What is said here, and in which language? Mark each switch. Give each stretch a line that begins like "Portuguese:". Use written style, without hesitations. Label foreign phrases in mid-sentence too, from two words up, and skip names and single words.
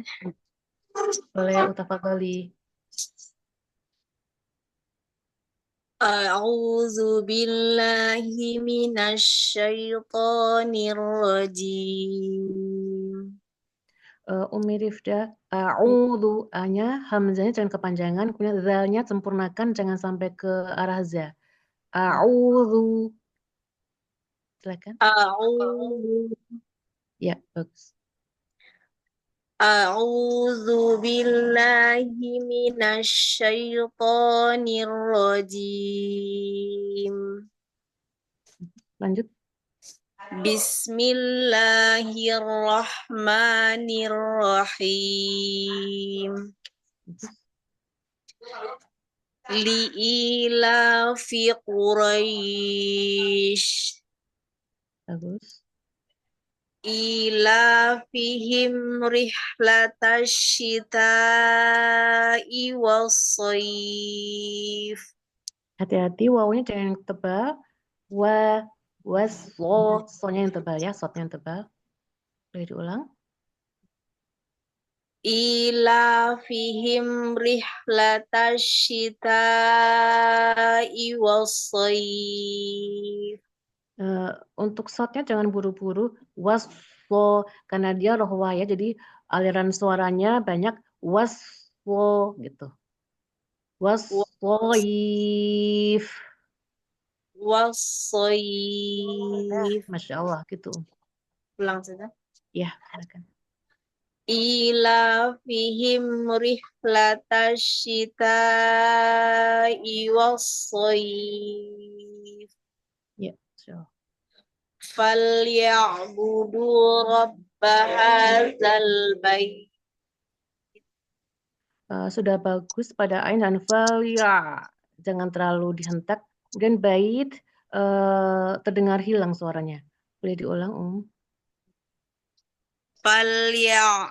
Indonesian: Boleh utafadhali.
Arabic: أعوذ بالله من الشيطان الرجيم.
Indonesian: Umi Rifda, a'udhu, A-nya, hamzanya jangan kepanjangan, kemudian zalnya sempurnakan, jangan sampai ke arah za. A'udhu. Silakan.
Arabic: A'udzu
Indonesian: Ya, bagus.
Arabic: أعوذ بالله من الشيطان الرجيم.
Indonesian: Lanjut.
Arabic: بسم الله الرحمن الرحيم. لإيلاف قريش.
Indonesian: Bagus.
Arabic: إيلافهم رحلة الشتاء والصيف.
Indonesian: Hati-hati wawunya jangan yang tebal. So-nya yang tebal ya, sotnya yang tebal. Boleh diulang.
Arabic: إيلافهم رحلة الشتاء والصيف.
Indonesian: Untuk shotnya jangan buru-buru. So, karena dia rohwa ya, jadi aliran suaranya banyak. waswo gitu. Wassoif.
Arabic: Wassoif. ما شاء الله
Indonesian: gitu. Ulang saja. Ya, silakan.
Arabic: إيلافهم رحلة الشتاء والصيف.
Indonesian: Ya,
Arabic: ما شاء الله. فليعبدوا رب هذا البيت.
Indonesian: Sudah bagus pada ain dan fal ya. Jangan terlalu dihentak. Kemudian bait terdengar hilang suaranya. Boleh diulang,
Arabic: Falya